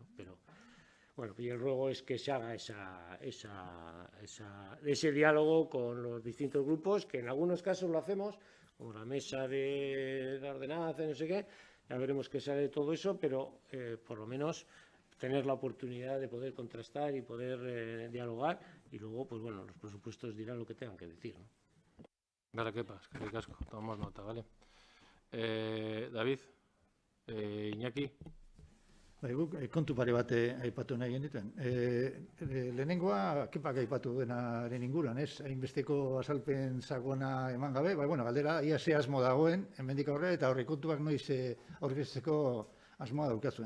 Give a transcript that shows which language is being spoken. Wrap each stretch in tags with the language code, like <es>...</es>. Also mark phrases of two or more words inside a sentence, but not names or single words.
<es>Pero bueno, y el ruego es que se haga ese diálogo con los distintos grupos, que en algunos casos lo hacemos, como la mesa de la ordenanza, no sé qué, ya veremos qué sale de todo eso, pero por lo menos tener la oportunidad de poder contrastar y poder dialogar, y luego, pues bueno, los presupuestos dirán lo que tengan que decir, ¿no? Vale, qué pasa, que ricasco, tomamos nota, ¿vale? David, Iñaki.</es> <eu>Bai, guk kontu pare bat aipatu nahi genituen. Lehenengoa, kepak aipatu denaren inguruan, ez? Hainbesteko azalpen sakona eman gabe, bai, bueno, galdera, ia ze asmo dagoen, hemendik aurrera, eta aurrekontuak noiz aurkezteko asmoa daukazuen.</eu>